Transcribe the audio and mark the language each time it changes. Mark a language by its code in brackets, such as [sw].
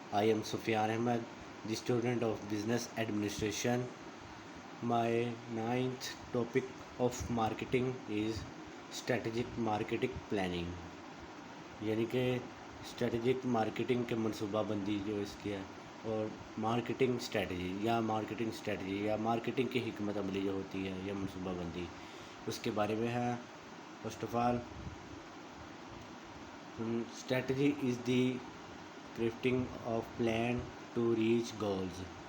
[en] I am Sufyan Ahmed, the student of Business Administration. My ninth topic of marketing is strategic marketing planning. [ur] یعنی کہ strategic marketing کے منصوبہ بندی جو اس کی ہے، اور مارکیٹنگ اسٹریٹجی یا مارکیٹنگ کی حکمت عملی جو ہوتی ہے یا منصوبہ بندی، اس کے بارے میں ہے. [en] First of all, strategy is the crafting of plan to reach goals.